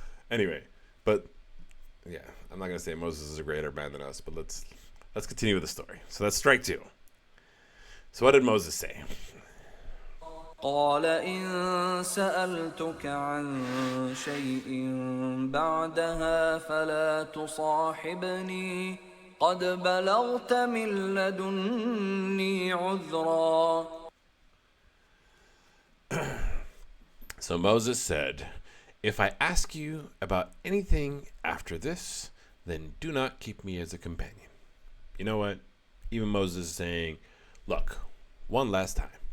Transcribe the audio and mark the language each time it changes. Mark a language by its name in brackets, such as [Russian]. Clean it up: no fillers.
[English] Anyway, but yeah, I'm not going to say Moses is a greater man than us, but let's continue with the story. So that's strike 2. So what did Moses say? [Arabic] قال إن سألتك عن شيء بعدها فلا تصاحبني قد بلغت من لدني عذرا. [English] So Moses said, if I ask you about anything after this, then do not keep me as a companion. You know what? Even Moses is saying, look, one last time.